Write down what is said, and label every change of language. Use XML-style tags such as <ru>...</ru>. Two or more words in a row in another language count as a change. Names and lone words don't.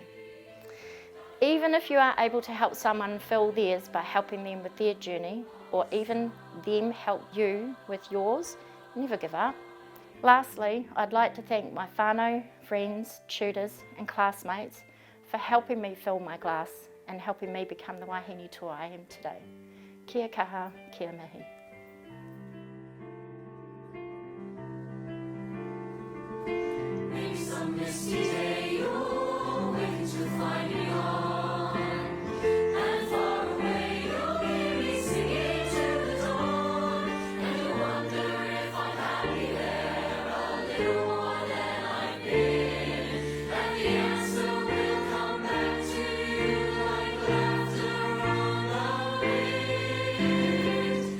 <en>Even if you are able to help someone fill theirs by helping them with their journey, or even them help you with yours, never give up. Lastly, I'd like to thank my whānau, friends, tutors and classmates for helping me fill my glass and helping me become the</en> <mi>wahine toa</mi> <en>I am today.</en> <mi>Kia kaha, kia mihi.</mi> <en>Maybe some misty day you'll awaken to find me on, and far away you'll hear me singing to the dawn, and you'll wonder if I'm happy there a little more than I've been, and the answer will come back to you like laughter on the wind.</en>